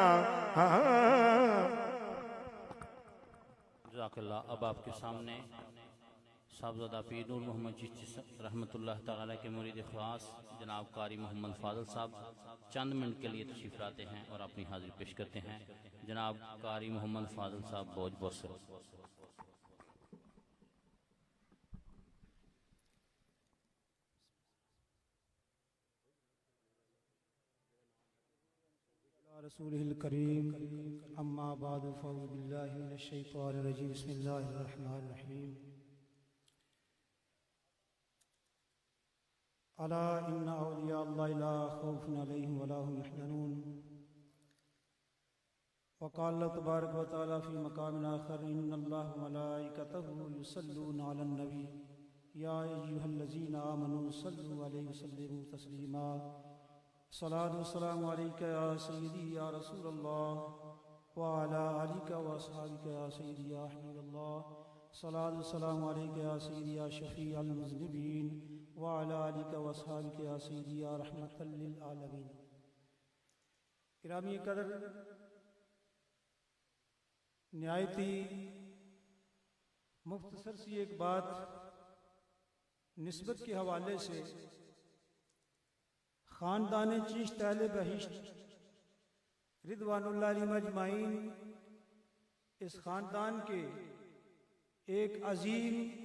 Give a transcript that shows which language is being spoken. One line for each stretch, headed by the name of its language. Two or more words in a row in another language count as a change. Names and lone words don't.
Arabic: जज़ाकल्लाह।
Urdu: اب آپ کے سامنے صاحبزادہ پیر نور محمد چشتی
Arabic: رحمة الله تعالى
Urdu: کے مرید خاص جناب قاری محمد فاضل صاحب چند منٹ کے لیے تشریف لاتے ہیں اور اپنی حاضری پیش کرتے ہیں. جناب قاری محمد فاضل صاحب بہت بہت سے
Arabic: رسوله الكريم أما بعد فأعوذ بالله من الشيطان الرجيم بسم الله الرحمن الرحيم. ألا إن أولياء الله لا خوف عليهم ولا هم يحزنون. وقال تبارك وتعالى في مقام آخر إن الله وملائكته يصلون على النبي يا أيها الذين آمنوا صلوا عليه وسلموا تسليما. صلاة والسلام عليك يا سيدي يا رسول الله وعلى آلك وأصحابك يا سيدي يا حبيب الله. صلاة والسلام عليك يا سيدي يا شفيع المذنبين وعلى آلك وأصحابك يا سيدي يا رحمة للعالمين.
Urdu: گرامی قدر، نہایتی مختصر سی ایک بات نسبت کے حوالے سے خاندان چشت اہل بہشت
Arabic: رضوان الله عليهم أجمعين
Urdu: اس خاندان کے ایک عظیم